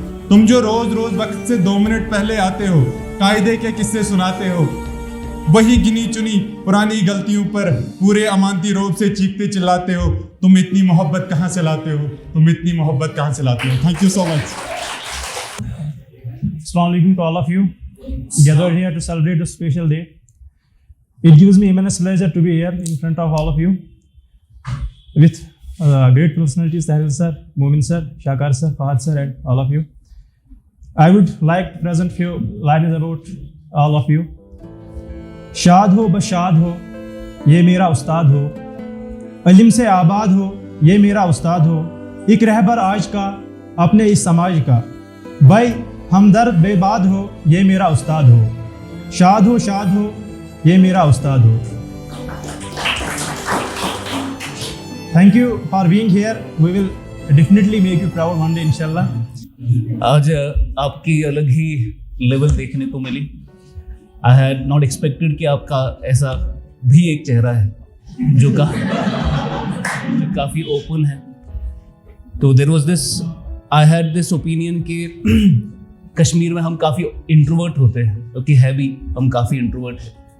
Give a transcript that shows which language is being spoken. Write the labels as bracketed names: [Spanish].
[Hindi] तुम जो रोज रोज वक्त से 2 मिनट पहले आते हो, कायदे के किस्से सुनाते हो, वही गिनी चुनी पुरानी गलतियों पर पूरे अमानती रोब से चीखते चिल्लाते हो। तुम इतनी मोहब्बत कहाँ से लाते हो? तुम इतनी मोहब्बत कहाँ से लाते हो? [English] Thank you so much. Assalamu alaikum to all of you gathered here to celebrate this special day. It gives me immense pleasure to be here in front of all of you with great personalities, Tahir sir, Moomin sir, Shakar sir, Fahad sir, and all of you. I would like to present few lines about all of you. [Hindi] शाद हो बशाद हो ये मेरा उस्ताद हो, इल्म से आबाद हो ये मेरा उस्ताद हो, एक रहबर आज का अपने इस समाज का, भाई हमदर्द बेबाद हो ये मेरा उस्ताद हो, शाद हो ये मेरा उस्ताद हो। [English] Thank you for being here. We will definitely make you proud one day, inshallah. [Hindi] आज आपकी अलग ही लेवल देखने को मिली। [English] I had not expected [Hindi] कि आपका ऐसा भी एक चेहरा है जो काफ़ी ओपन है। तो [English] there was this, I had this opinion [Hindi] कि कश्मीर में हम काफ़ी इंट्रोवर्ट होते हैं, क्योंकि है भी, हम काफ़ी इंट्रोवर्ट हैं।